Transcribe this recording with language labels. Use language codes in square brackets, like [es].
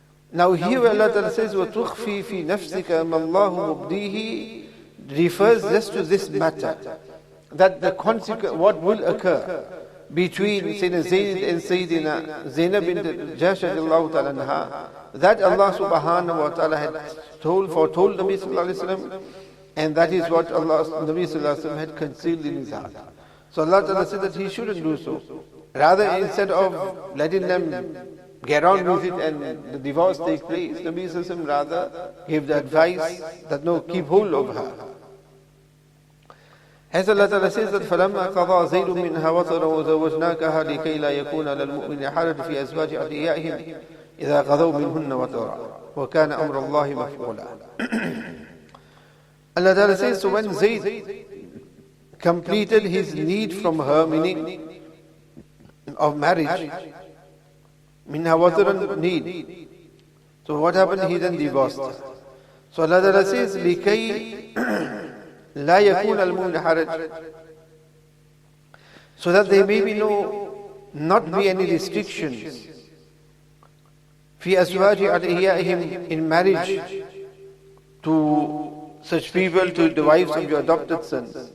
[en] Now here where Allah ta'ala says, [ar] وَتُخْفِي فِي نَفْسِكَ مَا اللَّهُ مُبْدِيهِ, [en] refers just to this matter, that the consequence, what will occur between Sayyidina Zayd and Sayyidina Zainab bint Jahsh radiallahu ta'ala anha, that Allah subhanahu wa ta'ala had foretold Nabi sallallahu alaihi wasallam, and that is what Allah, Nabi sallallahu alaihi wasallam had concealed in his heart. So Allah ta'ala said that he shouldn't do so. Rather, instead of letting them get on with it and the divorce take place, Nabi sallallahu alaihi wasallam rather gave the advice that no, keep hold of her. As Allah Ta'ala says that [ar] فَلَمَّا قَضَى زَيْدٌ مِنْهَا وَطَرًا وَزَوَّجْنَاكَهَا لِكَيْ لَا يَكُونَ لَلْمُؤْمِنِ حَرَجٌ فِي أَزْوَاجِ أَدْعِيَائِهِمْ إِذَا قَضَوْا مِنْهُنَّ وَطَرًا وَكَانَ أَمْرُ اللَّهِ مَفْعُولًا. [en] Allah Ta'ala says, so when Zayd completed his need from her, meaning of marriage, [ar] minha wataran, [en] need. So what happened? He then divorced her. So Allah Ta'ala says, [ar] لِكَيْ لَا يَكُونَ الْمُؤْمِنِ حَرَجٌ, [en] so that there may be not be any restrictions [ar] فِي أَزْوَاجِ أَدْعِيَائِهِمْ, [en] in marriage to such people, to the wives of your adopted sons.